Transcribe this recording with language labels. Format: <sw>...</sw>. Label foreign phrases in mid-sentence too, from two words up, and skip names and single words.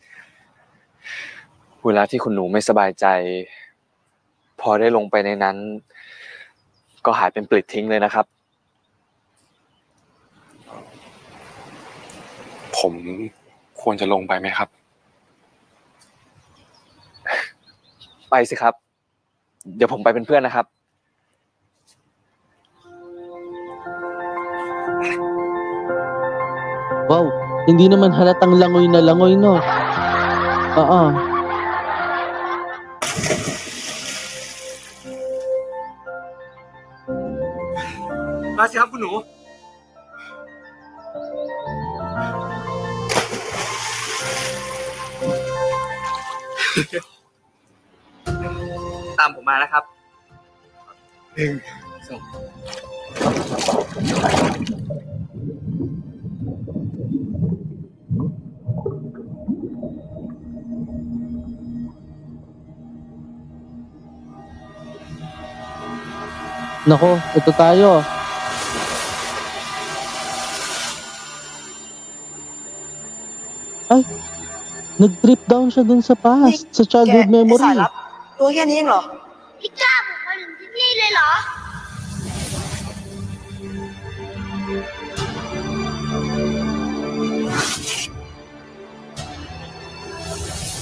<th>เวลาที่คุณหนูไม่สบายใจพอได้ลงไปในนั้นก็หายเป็นปลิดทิ้งเลยนะครับผมควรจะลงไปไหมครับไปสิครับเดี๋ยวผมไปเป็นเพื่อนนะครับ</th> <tl>Wow, hindi naman halatang langoy na langoy, no? Oo.</tl> <th>มาสิครับคุณหนูตามผมมานะครับ1 2</th> <tl>Nako, ito tayo. Ay, nag-</tl> <en>trip down</en> <tl>siya dun sa past, sa</tl> <en>childhood memory.</en> <th>สายลับตัวแค่นี้เองเหรอ พี่กล้าบุกมาถึงที่นี่เลยเหรอ โ</th>